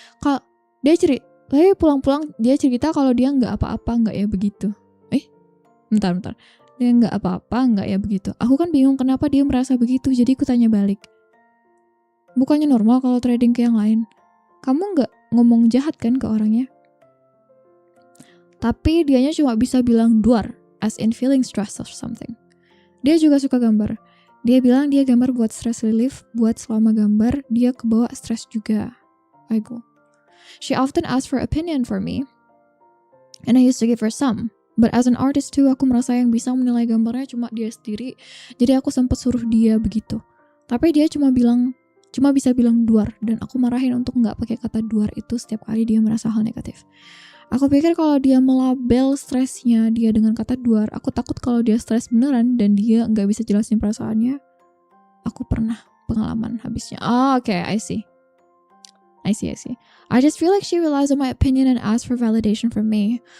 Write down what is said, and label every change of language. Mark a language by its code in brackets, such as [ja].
[id] Kalau dia cerita, tapi pulang-pulang dia cerita kalau dia nggak apa-apa, nggak ya begitu. Bentar. Dia nggak apa-apa, nggak ya begitu. Aku kan bingung kenapa dia merasa begitu, jadi aku tanya balik. Bukannya normal kalau trading ke yang lain? Kamu nggak ngomong jahat kan ke orangnya? Tapi dianya cuma bisa bilang duar, [en] as in feeling stressed or something. [id] Dia juga suka gambar. Dia bilang dia gambar buat stress relief, buat selama gambar, dia kebawa stress juga. Aigo. [en] She often asks for opinion for me, and I used to give her some. But as an artist too, [id] aku merasa yang bisa menilai gambarnya cuma dia sendiri. Jadi aku sempat suruh dia begitu. Tapi dia cuma bisa bilang duar, dan aku marahin untuk nggak pakai kata duar itu setiap kali dia merasa hal negatif. Aku pikir kalau dia melabel stresnya dia dengan kata duar, aku takut kalau dia stres beneran dan dia nggak bisa jelasin perasaannya. Aku pernah pengalaman habisnya. [en] Okay, I see. I just feel like she relies on my opinion and asks for validation from me.